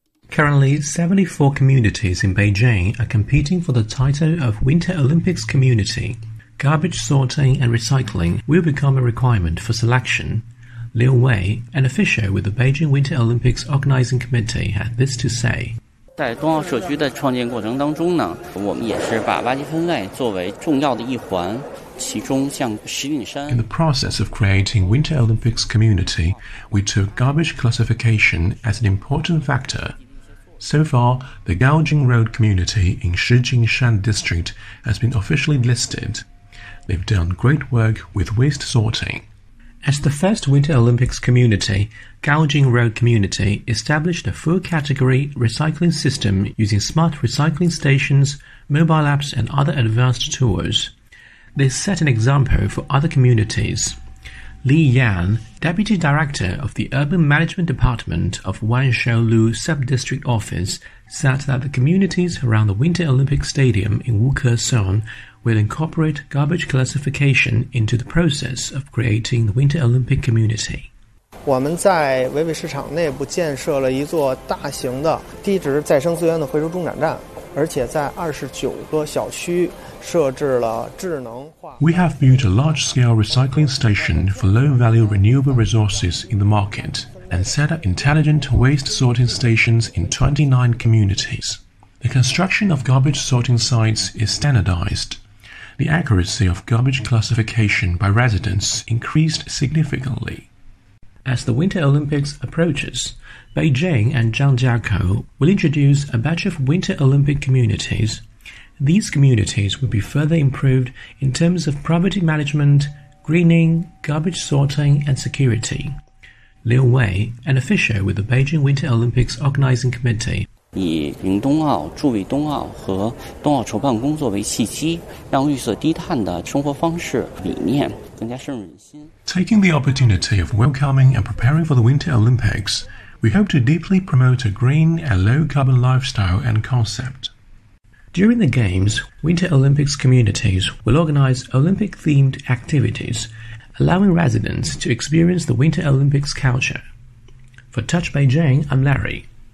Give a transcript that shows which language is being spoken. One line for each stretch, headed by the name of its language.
English: Currently, 74 communities in Beijing are competing for the title of Winter Olympics Community. Garbage sorting and recycling will become a requirement for selection. Liu Wei, an official with the Beijing Winter Olympics Organizing Committee, had this to say.
Chinese: 在冬奥社区的创建过程当中呢，我们也是把垃圾分类作为重要的一环，其中像石景山。
English: In the process of creating Winter Olympics Community, we took garbage classification as an important factor. So far, the Gaojing Road community in Shijingshan District has been officially listed. They've done great work with waste sorting. As the first Winter Olympics community, Gaojing Road community established a full-category recycling system using smart recycling stations, mobile apps and other advanced tools. They set an example for other communities. Li Yan, Deputy Director of the Urban Management Department of Wanshaolu Sub-District Office, said that the communities around the Winter Olympic Stadium in Wukesong will incorporate garbage classification into the process of creating the Winter Olympic Community.
Chinese: 我们在维维市场内部建设了一座大型的低值再生资源的回收中转站，而且在29个小区设置了智能化。
English: We have built a large-scale recycling station for low-value renewable resources in the market and set up intelligent waste sorting stations in 29 communities. The construction of garbage sorting sites is standardized. The accuracy of garbage classification by residents increased significantly. As the Winter Olympics approaches, Beijing and Zhangjiakou will introduce a batch of Winter Olympic communities. These communities will be further improved in terms of property management, greening, garbage sorting, and security. Liu Wei, an official with the Beijing Winter Olympics Organizing Committee,
Chinese: 以迎冬奥、助威冬奥和冬奥筹办工作为契机，让绿色低碳的生活方式理念更加深入人心。
English: Taking the opportunity of welcoming and preparing for the Winter Olympics, we hope to deeply promote a green and low-carbon lifestyle and concept. During the Games, Winter Olympics communities will organize Olympic-themed activities, allowing residents to experience the Winter Olympics culture. For Touch Beijing, I'm Larry.